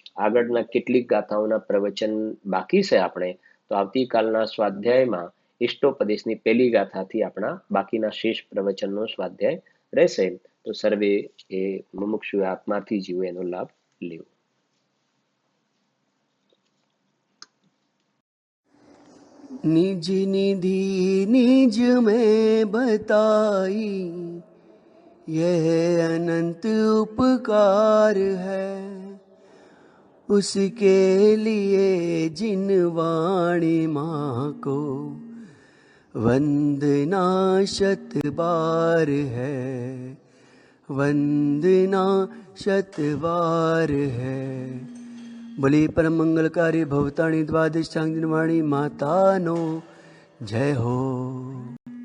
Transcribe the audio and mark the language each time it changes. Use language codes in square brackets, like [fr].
[gu] આગળના કેટલીક ગાથાઓના પ્રવચન બાકી છે આપણે. તો આવતીકાલના સ્વાધ્યાયમાં ઇષ્ટોપદેશની પહેલી ગાથાથી આપણા બાકીના શેષ પ્રવચનનો સ્વાધ્યાય રહેશે. તો સર્વે એ મુમુક્ષુ આત્માથી જીવો એનો લાભ લેવો. [hi] निज निधि निज में बताई, यह अनंत उपकार है। उसके लिए जिन वाणी माँ को वंदना शत बार है, वंदना शत बार है। [gu] બોલી પરમ મંગલકારી ભવતાણી દ્વાદશાંગની વાણી માતાનો જય હો.